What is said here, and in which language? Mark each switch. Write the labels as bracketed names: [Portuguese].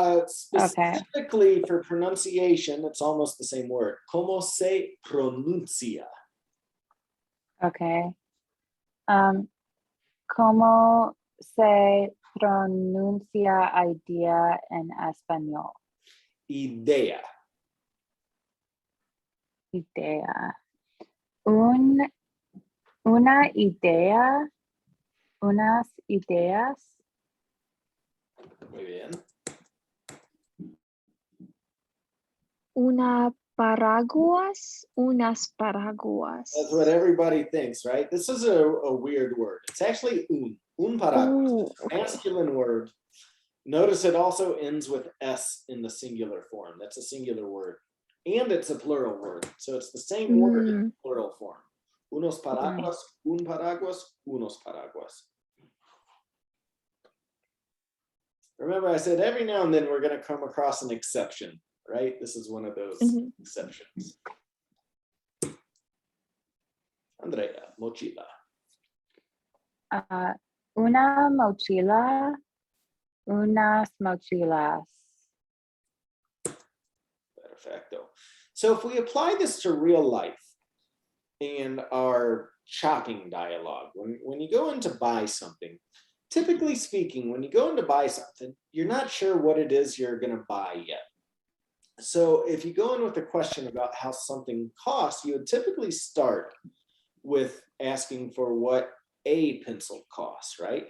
[English] Specifically for pronunciation, it's almost the same word. [Spanish] Como se pronuncia. [English] Okay. [Spanish] ¿Cómo se pronuncia idea en español? Idea. Idea. Una idea. Unas ideas. Muy bien. Una paraguas, unas paraguas. [English] That's what everybody thinks, right? This is a weird word. It's actually [Spanish] un paraguas. [English] Okay. Masculine word. Notice it also ends with S in the singular form. That's a singular word. And it's a plural word. So it's the same word in plural form. [Spanish] Unos paraguas, un paraguas, unos paraguas. [English] Remember, I said every now and then we're going to come across an exception, right? This is one of those exceptions. [Spanish] Andrea, mochila. Una mochila, unas mochilas. Perfecto. [English] So if we apply this to real life and our shopping dialogue, when you go in to buy something, typically speaking, when you go in to buy something, you're not sure what it is you're going to buy yet. So if you go in with a question about how something costs, you would typically start with asking for what a pencil costs, right?